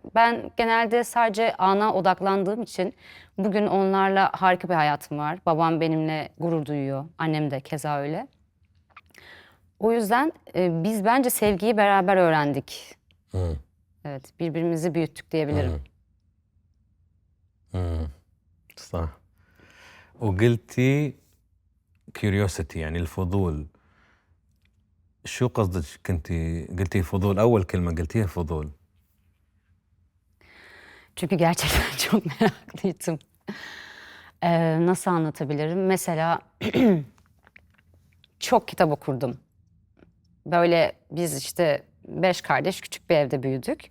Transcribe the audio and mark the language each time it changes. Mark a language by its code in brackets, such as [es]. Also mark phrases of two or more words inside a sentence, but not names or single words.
[tr] Ben genelde sadece ana odaklandığım için bugün onlarla harika bir hayatım var. Babam benimle gurur duyuyor, annem de keza öyle. O yüzden biz bence sevgiyi beraber öğrendik. Evet, birbirimizi büyüttük diyebilirim. [ar] صح. وقلتي curiosity، يعني الفضول. شو قصدك؟ قلتي فضول، اول كلمة قلتيها فضول. [tr] Çünkü gerçekten çok meraklıydım. Nasıl anlatabilirim? Mesela çok kitap okurdum. Böyle biz işte 5 kardeş küçük bir evde büyüdük.